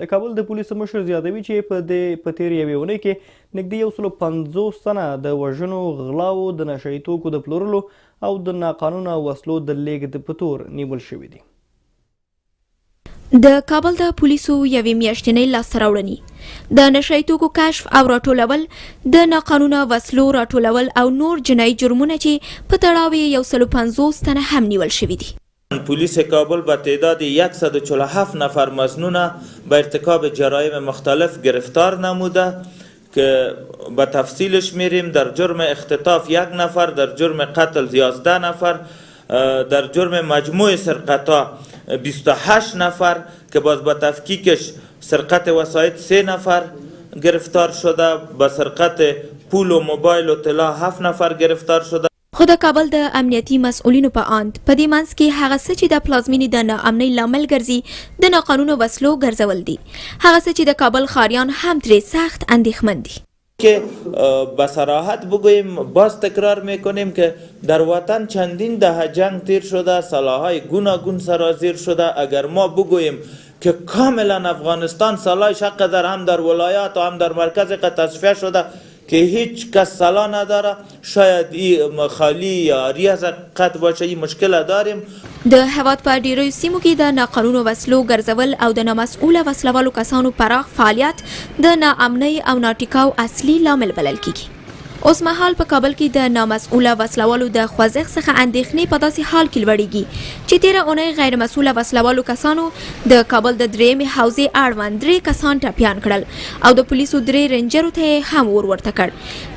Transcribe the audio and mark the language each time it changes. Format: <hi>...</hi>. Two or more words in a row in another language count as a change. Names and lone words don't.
<ps>د کابل د پولیسو مشر زیاتوي چې په تېر یوې اونۍ کې نږدې 150 تنه د وژنو، غلاو، د نشه یي توکو د پلورلو او د ناقانونه وسلو د لیږد په تور نیول شوي دي. د کابل د پولیسو یوې میاشتنۍ لاسته راوړنې د نشه یي توکو کشف او راټولول، د ناقانونه وسلو راټولول او نور جنایي جرمونه چې په تړاو یې 150 تنه هم نیول شوي دي.</ps> <fa>پلیس کابل با تعداد 147 نفر مظنون به ارتکاب جرایم مختلف گرفتار نموده که به تفصیلش میریم. در جرم اختطاف 1 نفر، در جرم قتل 11 نفر، در جرم مجموع سرقتا 28 نفر که باز به تفکیکش سرقت وسایط 3 نفر گرفتار شده، به سرقت پول و موبایل و طلا 7 نفر گرفتار شده.</fa> <ps>خو د کابل د امنیتي مسؤلینو په اند په دې منځ کې هغه څه چې د پلازمینې د ناامنۍ لامل ګرځي د ناقانونه وسلو ګرځول دي. هغه څه چې د کابل ښاریان هم ترې سخت اندېښمن دي.</ps> <fa>که به صراحت بگوییم، باز تکرار میکنیم که در وطن چندین دهه جنگ تیر شده، سلاح‌های گوناگون سرازیر شده. اگر ما بگوییم که کاملا افغانستان سلاحش قدر هم در ولایات و هم در مرکز تصفیه شده که هیچ کس سلاح نداره، شاید این خالی یا عاری از حقیقت باشه. این مشکل داریم.</fa> <ps>د هیواد په ډیرو سیمو کې د ناقانونه وسلو ګرځول او د نامسؤله وسلوالو کسانو پراخ فعالیت د ناامنۍ او ناټیکاو اصلي لامل بلل کیږي. اوس مهال په کابل کې د نامسؤله وسلوالو د خوځښت څخه اندېښنې په داسې حال کې لوړېږي چې تېره اونۍ غیر مسؤله وسلوالو کسانو د کابل د درېیمې حوزې اړوند 3 کسان ټپیان کړل او د پولیسو 3 رینجرو ته یې هم ور ورته کړ.</ps>